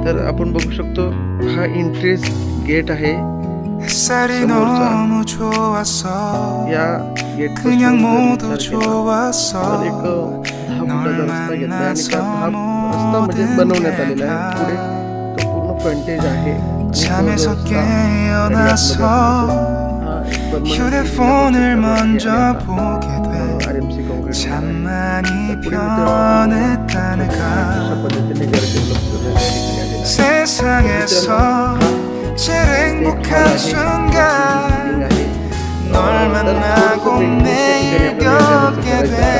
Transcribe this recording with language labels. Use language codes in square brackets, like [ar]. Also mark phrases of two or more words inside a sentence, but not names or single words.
[mr] तर आपण बघू शकतो हा [en] entrance gate [mr] आहे समोरचा। या गेट एक 10 फुटाचा रस्ता घेतला आणि त्या रस्ता म्हणजे बनवण्यात आलेला आहे। पुढे तो पूर्ण फ्रंटेज आहे। [ko] 휴대폰을 먼저 보게 돼 잠만이 변했다니까 세상에서 제일 행복한 순간 널 만나고 매일 겪게 돼